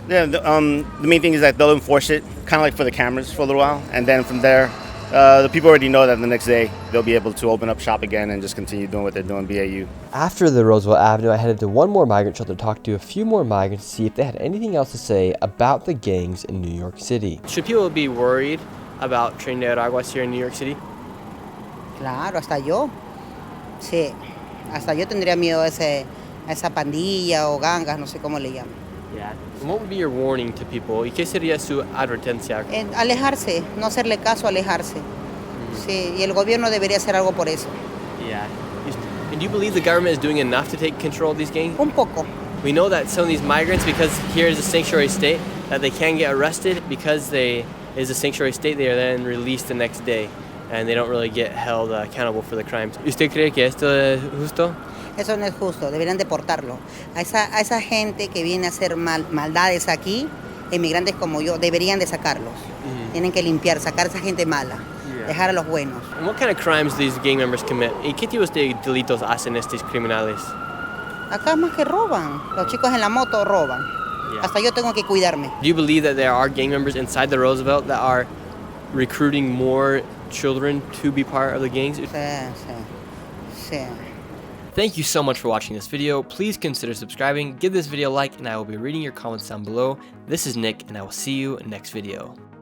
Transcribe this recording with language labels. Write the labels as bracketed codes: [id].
[en] Yeah, the main thing is that they'll enforce it, kind of like for the cameras for a little while, and then from there, the people already know that the next day they'll be able to open up shop again and just continue doing what they're doing, BAU. After the Roosevelt Avenue, I headed to one more migrant shelter to talk to a few more migrants to see if they had anything else to say about the gangs in New York City. Should people be worried about Trinidad Araguas here in New York City? [es] Claro, hasta yo. Sí, hasta yo tendría miedo a esa pandilla o gangas, no sé cómo le llaman. [en] Yeah. And what would be your warning to people? [es] ¿Y qué sería su advertencia? Alejarse, no hacerle caso, alejarse. Sí, y el gobierno debería hacer algo por eso. [en] Yeah. And do you believe the government is doing enough to take control of these gangs? [es] Un poco. [en] We know that some of these migrants, because here is a sanctuary state, that they can get arrested because they is a sanctuary state. They are then released the next day, and they don't really get held accountable for the crimes. [es] ¿Usted cree que esto es justo? Eso no es justo, deberían deportarlo. A esa gente que viene a hacer maldades aquí, inmigrantes como yo, deberían de sacarlos. Tienen que limpiar, sacar a esa gente mala, dejar a los buenos. [en] And what kind of crimes do these gang members commit? [es] ¿Y qué tipos de delitos hacen estos criminales? Acá más que roban, los chicos en la moto roban. [en] Yeah. [es] Hasta yo tengo que cuidarme. [en] Do you believe that there are gang members inside the Roosevelt that are recruiting more children to be part of the gangs? [es] Sí. [en] Thank you so much for watching this video. Please consider subscribing, give this video a like, and I will be reading your comments down below. This is Nick, and I will see you next video.